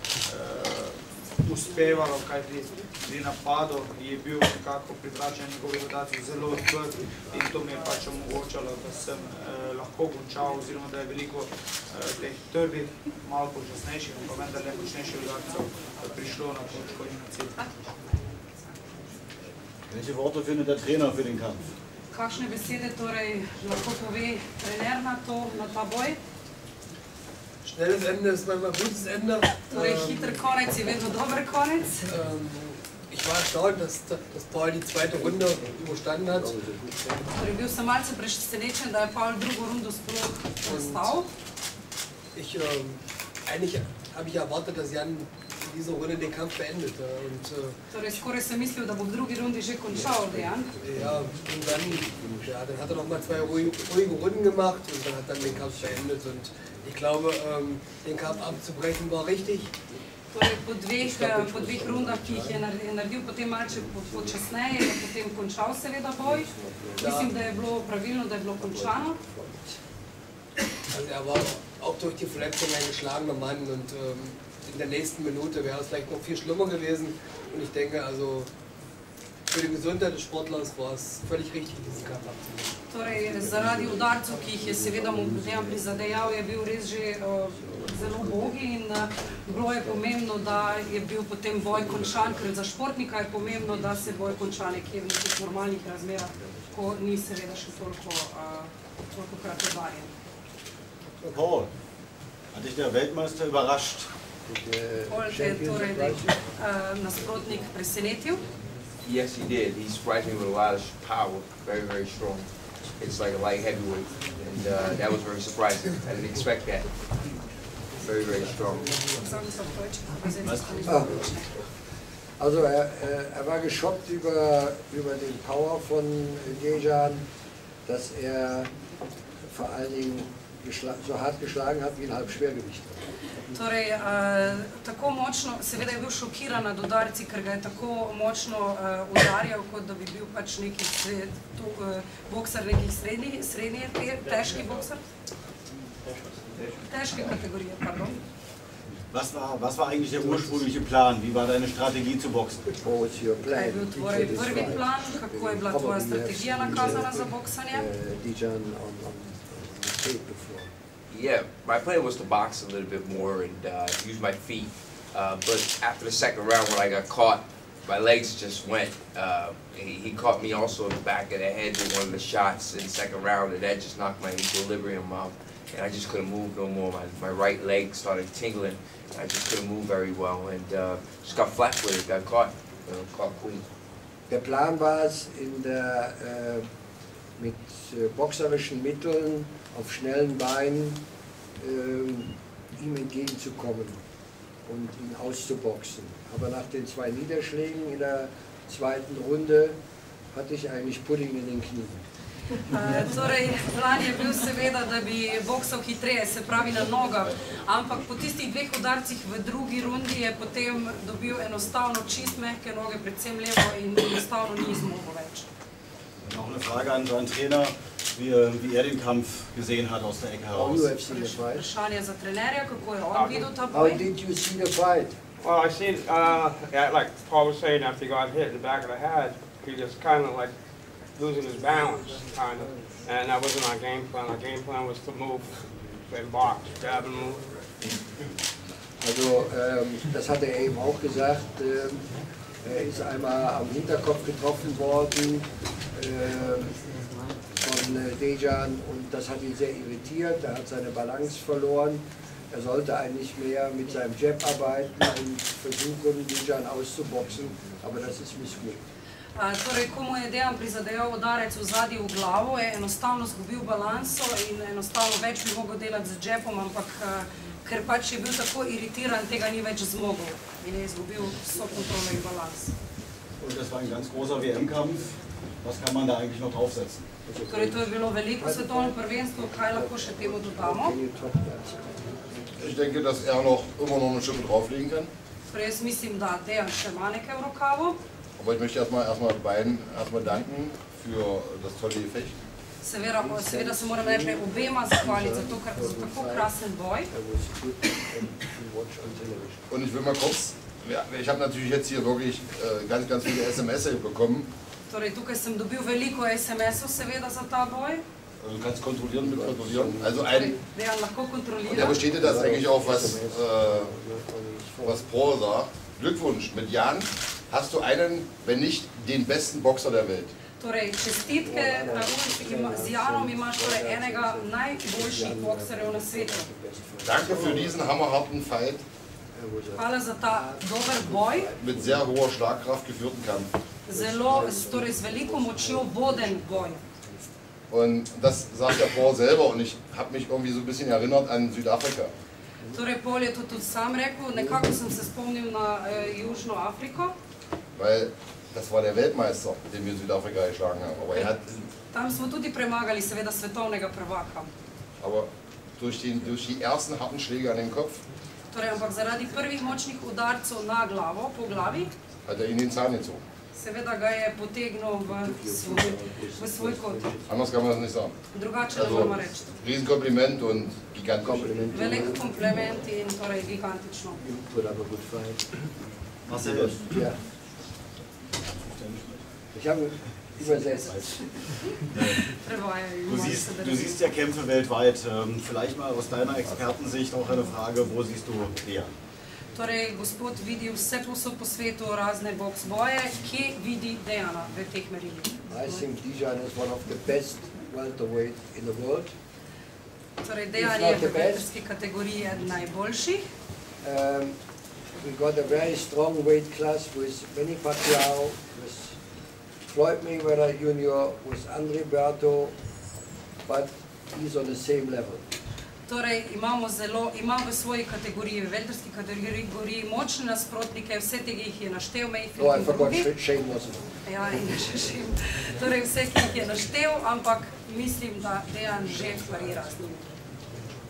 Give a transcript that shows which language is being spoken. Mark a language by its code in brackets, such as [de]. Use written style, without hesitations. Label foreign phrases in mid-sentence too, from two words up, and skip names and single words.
[sl] uspevalo, kajti pri napadu je bil nekako pripračen njegovih dodacij zelo odprt in to mi je pač omogočalo, da sem lahko končal, oziroma da je veliko teh trdih, malo počasnejših, pa vendarle močnejših udarcev prišlo na točko in na cilj. [de] Welche Worte findet der Trainer für den Kampf? [sl] Kakšne besede torej lahko pove trener na ta boj? [de] Schnelles Ende ist manchmal gutes Ende. [sl] Torej, hiter konec je vedno dober konec. [de] Ich war erstaunt, dass Paul die zweite Runde überstanden hat. [sl] Torej, bil sem malce presenečen, da je Pavel drugo rundo sploh ostal. [de] Eigentlich habe ich erwartet, dass Jan in dieser Runde den Kampf beendet. [sl] Torej, skoraj sem mislil, da bo v drugi rundi že končal, Dejan. [de] Ja, und dann hat er noch mal zwei ruhige Runden gemacht und dann hat er den Kampf beendet. Und ich glaube, den Kampf abzubrechen war richtig. [sl] Torej, po dveh rundah, ki jih je naredil potem malce počasneje, je potem končal seveda boj. Mislim, da je bilo pravilno, da je bilo končano. [de] Also er war auch durch die Verletzung ein geschlagener Mann und in der nächsten Minute wäre es vielleicht noch viel schlimmer gewesen. Und ich denke, also für die Gesundheit des Sportlers war es völlig richtig, diesen Kampf abzunehmen. [sl] Torej, zaradi udarcev, ki jih je seveda mu Dejan prizadejal, je bil res že zelo ubogi in bilo je pomembno, da je bil potem boj končan, ker za športnika je pomembno, da se boj konča nekje v nekih normalnih razmerah, ko ni seveda še toliko krat udarjen. [de] Paul, hat dich der Weltmeister überrascht? [sl] Paul te torej nasprotnik presenetil? [en] Yes, he did. He's striking with a lot of power, very, very strong. It's like a light heavyweight, and that was very surprising. I didn't expect that. Very, very strong. [de] Also er war geschockt über den Power von Dejan, dass er vor allen Dingen so hart geschlagen hat wie ein Halbschwergewicht. [sl] Torej, tako močno, seveda je bil šokiran nad udarci, ker ga je tako močno udarjal, kot da bi bil pač neki bokser, nekih srednje, težki bokser. Težke kategorije, pardon. [de] Was war eigentlich der ursprüngliche Plan? Wie war deine Strategie zu boxen? [en] What was your plan? [sl] Kaj je bil tvoj prvi plan? Kako je bila tvoja strategija nakazana za boksanje? [en] Dijan on tape before. Yeah, my plan was to box a little bit more and use my feet. But after the second round, when I got caught, my legs just went. He caught me also in the back of the head with one of the shots in the second round, and that just knocked my equilibrium out. And I just couldn't move no more. My right leg started tingling. I just couldn't move very well, and just got flat-footed, got caught clean. [de] Der Plan war es, mit boxerischen Mitteln auf schnellen Beinen ihm entgegenzukommen und ihn auszuboxen. Aber nach den 2 Niederschlägen in der zweiten Runde hatte ich eigentlich Pudding in den Knien. [sl] Torej, plan je bil seveda, da bi boksal hitreje, se pravi na nogah, ampak po tistih 2 udarcih v drugi rundi je potem dobil enostavno čist mehke noge, predvsem levo, in enostavno ni zmogel več. [de] Noch eine Frage an seinen Trainer, wie er den Kampf gesehen hat aus der Ecke heraus. [sl] Vprašanje za trenerja, kako je on videl ta [en] How [sl] boj? [en] did you see the fight? Well, I seen, like Paul was saying, after he got hit in the back of the head, he just kind of like losing his balance, kind of. And that wasn't our game plan. Our game plan was to move and box, jab and move. [de] Also, das hat er eben auch gesagt. Er ist einmal am Hinterkopf getroffen worden von Dejan und das hat ihn sehr irritiert. Er hat seine Balance verloren. Er sollte eigentlich mehr mit seinem Jab arbeiten und versuchen, Dejan auszuboxen, aber das ist missglückt. [sl] Torej, ko mu je Dejan prizadejal udarec v zadnji v glavo, je enostavno zgubil balanso in enostavno več bi mogel delati z jabom, ampak ker pač je bil tako iritiran, tega ni več zmogel in je izgubil vso kontrolo in balans. [de] Und das war ein ganz großer WM-Kampf. Was kann man da eigentlich noch draufsetzen? [sl] Torej, to je bilo veliko svetovno prvenstvo, kaj lahko še temu dodamo? [de] Ich denke, dass er noch immer noch eine Schippe drauflegen kann. [sl] Torej, jaz mislim, da Dejan še ima nekaj v rokavu. [de] Aber ich möchte erstmal beiden danken für das tolle Gefecht. [sl] Seveda se moram najprej obema zahvaliti za to, ker so tako krasen boj. [de] Und ich will mal kurz, ich habe natürlich jetzt hier wirklich ganz viele SMS bekommen. [sl] Torej, tukaj sem dobil veliko SMS-ov seveda za ta boj. [de] Du kannst kontrollieren, mitkontrollieren. Also [sl] Dejan lahko kontrolira. [de] der bestätigt das eigentlich auch, was Paul sagt. Glückwunsch, mit Jan hast du einen, wenn nicht den besten Boxer der Welt. [sl] Torej, čestitke, z Janom imaš torej enega najboljših bokserjev na svetu. [de] Danke für diesen hammerharten Fight. [sl] Hvala za ta dober boj. [de] Mit sehr hoher Schlagkraft geführten Kampf. [sl] Zelo, torej z veliko močjo voden boj. [de] Und das sagt der Paul selber und ich habe mich irgendwie so ein bisschen erinnert an Südafrika. [sl] Torej, Paul je to tudi sam rekel, nekako sem se spomnil na Južno Afriko. [de] Weil das war der Weltmeister, den wir in Südafrika geschlagen haben. Aber [sl] Tam smo tudi premagali seveda svetovnega prvaka. [de] Aber durch die ersten harten Schläge an den Kopf [sl] Torej, ampak zaradi prvih močnih udarcev na glavo, po glavi, [de] hat ihn den Zahn gezogen. [sl] seveda ga je potegnil v svoj kot. [de] Anders kann man das nicht sagen. [sl] Drugače ne moramo reči. [de] Riesenkompliment und gigantisch. [sl] Velik kompliment in torej gigantično. [de] Marcel, Ja. Ich habe übersetzt. Du siehst ja Kämpfe weltweit. Vielleicht mal aus deiner Expertensicht auch eine Frage, wo siehst du Dejan? [sl] Torej, gospod vidi vse posod po svetu, razne boks boje. Kje vidi Dejana v teh merilih? [en] I think Dejan is one of the best welterweight in the world. [sl] Torej, Dejan je v welterski kategoriji eden najboljših. [en] We got a very strong weight class with Manny Pacquiao, with Floyd Mayweather Jr., with Andre Berto, but he's on the same level. [sl] Torej, imam v svoji kategoriji, v welterski kategoriji močne nasprotnike, vse tega jih je naštel, [en] Mayfield Oh, I [sl] in [en] forgot [sl] drugi. [en] Shane wasn't. [sl] Ja, in še Shane. Torej, vse, ki jih je naštel, ampak mislim, da Dejan že parira z njimi.